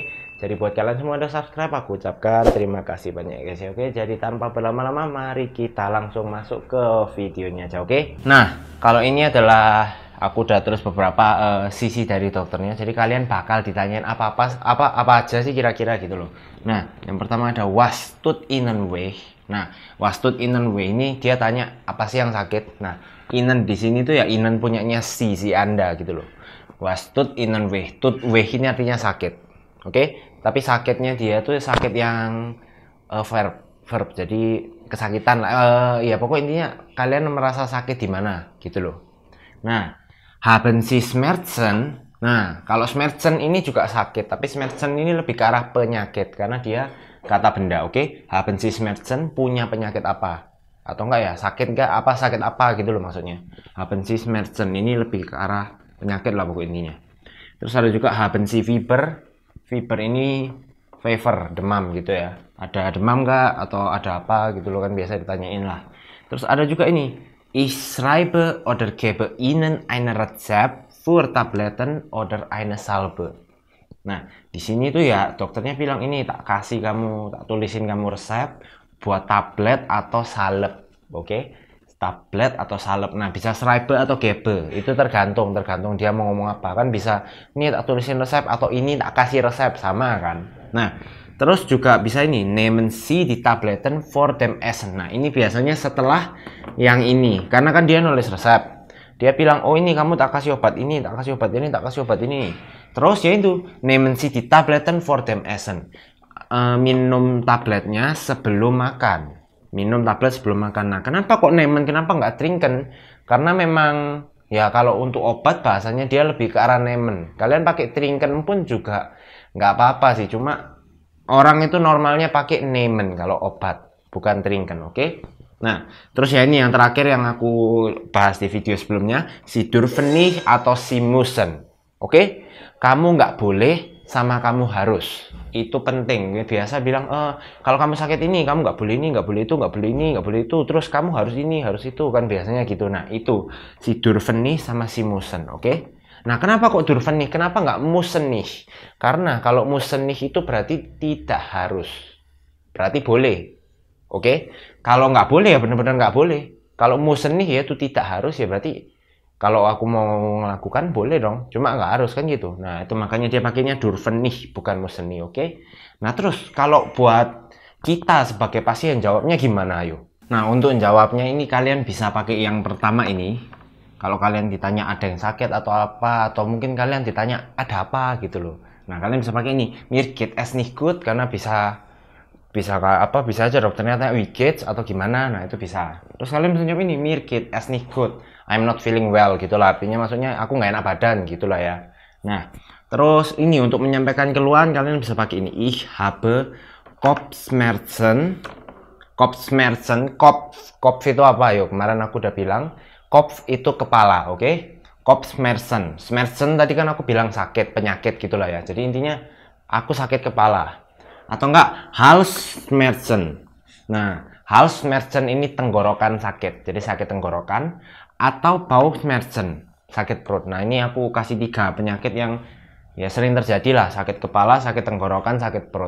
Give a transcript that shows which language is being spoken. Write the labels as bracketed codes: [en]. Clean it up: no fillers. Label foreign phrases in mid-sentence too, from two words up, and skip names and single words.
[id] Jadi buat kalian semua udah subscribe, aku ucapkan terima kasih banyak guys ya, oke? Jadi tanpa berlama-lama, mari kita langsung masuk ke videonya aja, oke? Nah, kalau ini adalah aku udah terus beberapa sisi dari dokternya. Jadi kalian bakal ditanyain apa aja sih kira-kira gitu loh. Nah, yang pertama ada [de] was tut innen weh. [id] Nah, [de] was tut innen weh [id] ini dia tanya apa sih yang sakit. Nah, innen di sini tuh ya innen punyanya si Anda gitu loh. [de] Was tut innen weh. Tut weh [id] ini artinya sakit. Oke? Tapi sakitnya dia tuh sakit yang verb. Jadi kesakitan lah. Ya pokoknya intinya kalian merasa sakit di mana gitu loh. Nah, [de] haben Sie Schmerzen? [id] Nah, kalau Schmerzen ini juga sakit, tapi Schmerzen ini lebih ke arah penyakit karena dia kata benda, oke? [de] Haben Sie Schmerzen [id] punya penyakit apa? Atau enggak ya, sakit enggak? Apa sakit apa gitu loh maksudnya. [de] Haben Sie Schmerzen [id] ini lebih ke arah penyakit lah pokok intinya. Terus ada juga [de] haben Sie Fieber. [id] Fieber ini fever, demam gitu ya. Ada demam enggak atau ada apa gitu loh kan biasa ditanyain lah. Terus ada juga ini [de] Ich schreibe oder gebe Ihnen ein Rezept für Tabletten oder eine Salbe. [id] Nah, di sini tuh ya dokternya bilang ini tak tulisin kamu resep buat tablet atau salep. Oke? Tablet atau salep. Nah, bisa schreibe atau gebe. Itu tergantung dia mau ngomong apa. Kan bisa ini tak tulisin resep atau ini tak kasih resep, sama kan. Nah, terus juga bisa ini [de] nehmen Sie die Tabletten vor dem Essen. [id] Nah, ini biasanya setelah yang ini. Karena kan dia nulis resep. Dia bilang, "Oh, ini kamu tak kasih obat ini, tak kasih obat ini, tak kasih obat ini." Terus ya itu, [de] nehmen Sie die Tabletten vor dem Essen. [id] Minum tabletnya sebelum makan. Minum tablet sebelum makan. Nah, kenapa kok nehmen? Kenapa nggak trinken? Karena memang ya kalau untuk obat bahasanya dia lebih ke arah nehmen. Kalian pakai trinken pun juga nggak apa-apa sih. Cuma orang itu normalnya pakai nehmen kalau obat, bukan trinken, oke? Nah, terus ya ini yang terakhir yang aku bahas di video sebelumnya, si [de] dürfen nicht [id] atau si müssen, oke? Kamu nggak boleh sama kamu harus. Itu penting. Biasa bilang, kalau kamu sakit ini, kamu nggak boleh ini, nggak boleh itu, nggak boleh ini, nggak boleh itu. Terus kamu harus ini, harus itu, kan biasanya gitu. Nah, itu si [de] dürfen nicht [id] sama si müssen, oke? Nah, kenapa kok [de] dürfen nicht? [id] Kenapa nggak [de] müssen nicht? [id] Karena kalau [de] müssen nicht [id] itu berarti tidak harus. Berarti boleh. Oke? Kalau nggak boleh ya benar-benar nggak boleh. Kalau [de] müssen nicht [id] ya itu tidak harus ya berarti kalau aku mau melakukan boleh dong. Cuma nggak harus kan gitu. Nah, itu makanya dia pakainya [de] dürfen nicht [id] bukan [de] müssen nicht, [id] oke? Nah, terus kalau buat kita sebagai pasien jawabnya gimana ayo? Nah, untuk jawabnya ini kalian bisa pakai yang pertama ini. Kalau kalian ditanya ada yang sakit atau apa, atau mungkin kalian ditanya ada apa gitu loh. Nah, kalian bisa pakai ini, [de] mir geht es nicht gut, [id] karena bisa aja dokternya tanya [de] wie geht's [id] atau gimana. Nah, itu bisa. Terus kalian bisa jawab ini, [de] mir geht es nicht gut, [en] I'm not feeling well gitulah. [id] Artinya maksudnya aku nggak enak badan gitulah ya. Nah, terus ini untuk menyampaikan keluhan kalian bisa pakai ini, [de] ich habe Kopfschmerzen. [id] Kopf itu apa? Yuk, kemarin aku udah bilang Kopf itu kepala, oke? Kopfschmerzen. Schmerzen tadi kan aku bilang sakit, penyakit gitulah ya. Jadi intinya aku sakit kepala. Atau enggak Halsschmerzen. Nah, Halsschmerzen ini tenggorokan sakit. Jadi sakit tenggorokan atau Bauchschmerzen, sakit perut. Nah, ini aku kasih 3 penyakit yang ya sering terjadi lah, sakit kepala, sakit tenggorokan, sakit perut.